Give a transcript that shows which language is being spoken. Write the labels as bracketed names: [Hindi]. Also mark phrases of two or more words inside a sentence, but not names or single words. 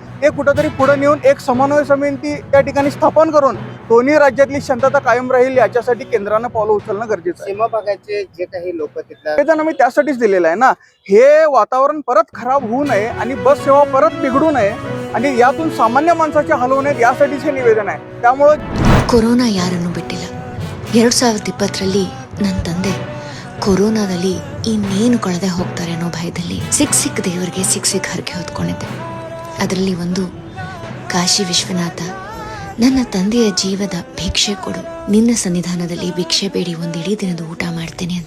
[Marathi] ते कुठंतरी पुढे नेऊन एक समन्वय समिती त्या ठिकाणी स्थापन करून दोन्ही राज्यातली शांतता कायम राहील याच्यासाठी केंद्रानं पावलं उचलणं गरजेचं आहे. सीमा भागाचे जे काही लोक तिथल्या हे जण आम्ही त्यासाठीच दिलेलं आहे ना. हे वातावरण परत खराब होऊ नये आणि बस सेवा परत बिघडू नये आणि यातून सामान्य माणसाचे हाल होऊ नयेत यासाठीच हे निवेदन आहे. त्यामुळे [Kannada] ಕೊರೋನಾ ಯಾರನ್ನು ಬಿಟ್ಟಿಲ್ಲ. 2020ರಲ್ಲಿ ನನ್ನ ತಂದೆ ಕೊರೋನಾದಲ್ಲಿ ಇನ್ನೇನು ಕಳೆದೇ ಹೋಗ್ತಾರೆ ಅನ್ನೋ ಭಯದಲ್ಲಿ ಸಿಕ್ಕ ದೇವರಿಗೆ ಸಿಕ್ಕ ಹರಕೆ ಹೊತ್ಕೊಂಡಿದ್ದೆ. ಅದರಲ್ಲಿ ಒಂದು ಕಾಶಿ ವಿಶ್ವನಾಥ, ನನ್ನ ತಂದೆಯ ಜೀವದ ಭಿಕ್ಷೆ ಕೊಡು, ನಿನ್ನ ಸನ್ನಿಧಾನದಲ್ಲಿ ಭಿಕ್ಷೆ ಬೇಡಿ ಒಂದಿಡೀ ದಿನದ ಊಟ ಮಾಡ್ತೇನೆ ಅಂತ.